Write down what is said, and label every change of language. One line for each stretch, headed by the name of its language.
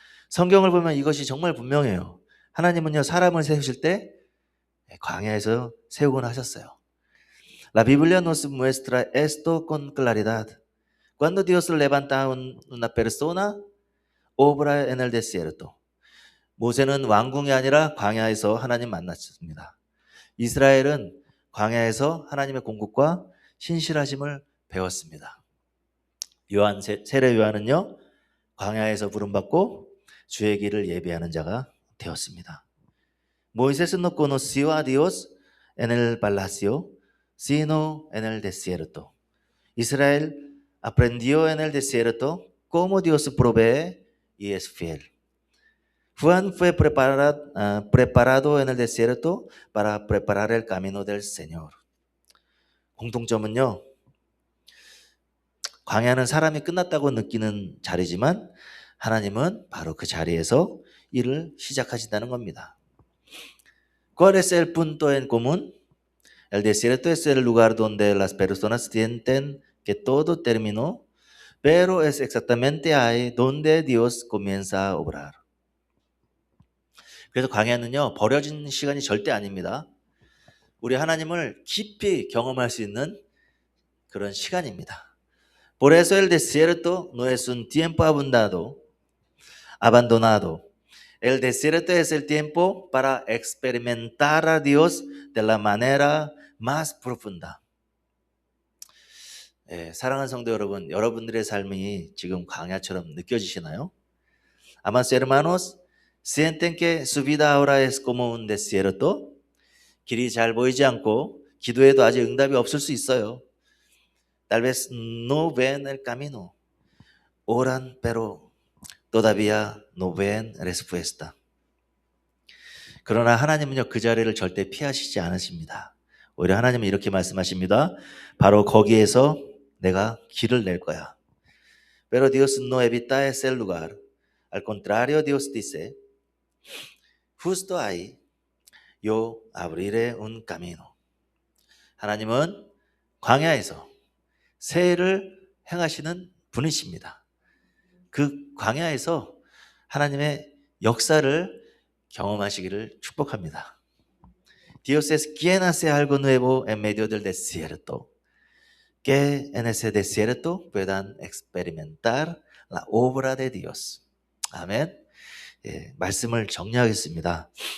Korean: 성경을 보면 이것이 정말 분명해요. 하나님은요, 사람을 세우실 때 광야에서 세우곤 하셨어요.
Spanish: La Biblia nos muestra esto con claridad. Cuando Dios levanta a una persona, obra en el desierto.
Korean: 모세는 왕궁이 아니라 광야에서 하나님 만났습니다. 이스라엘은 광야에서 하나님의 공급과 신실하심을 배웠습니다. 세례 요한은요, 광야에서 부름받고 주의 길을 예비하는 자가 되었습니다.
Spanish: Moisés no conoció a Dios en el palacio, sino en el desierto. Israel aprendió en el desierto cómo Dios provee y es fiel. Juan fue preparado en el desierto para preparar el camino del Señor.
Korean: 공통점은요, 광야는 사람이 끝났다고 느끼는 자리지만 하나님은 바로 그 자리에서 일을 시작하신다는 겁니다.
Spanish: ¿Cuál es el punto en común? El desierto es el lugar donde las personas sienten que todo terminó, pero es exactamente ahí donde Dios comienza a obrar.
Korean: 그래서 광야는요, 버려진 시간이 절대 아닙니다. 우리 하나님을 깊이 경험할 수 있는 그런 시간입니다.
Spanish: Por eso el desierto no es un tiempo abandonado. El desierto es el tiempo para experimentar a Dios de la manera más profunda.
Korean: 사랑하는 성도 여러분, 여러분들의 삶이 지금 광야처럼 느껴지시나요?
Spanish: Amados hermanos, ¿sienten que su vida ahora es como un desierto?
Korean: 길이 잘 보이지 않고 기도해도 아직 응답이 없을 수 있어요.
Spanish: Tal vez no ven el camino. Oran, pero todavía no ven respuesta.
Korean: 그러나 하나님은요, 그 자리를 절대 피하시지 않으십니다. 오히려 하나님은 이렇게 말씀하십니다. 바로 거기에서 내가 길을 낼 거야.
Spanish: Pero Dios no evita ese lugar. Al contrario, Dios dice, justo ahí yo abriré un camino.
Korean: 하나님은 광야에서 새해를 행하시는 분이십니다. 그 광야에서 하나님의 역사를 경험하시기를 축복합니다.
Spanish: Dios es quien hace algo nuevo en medio del desierto. Que en ese desierto puedan experimentar la obra de Dios.
Korean: 아멘. 말씀을 정리하겠습니다.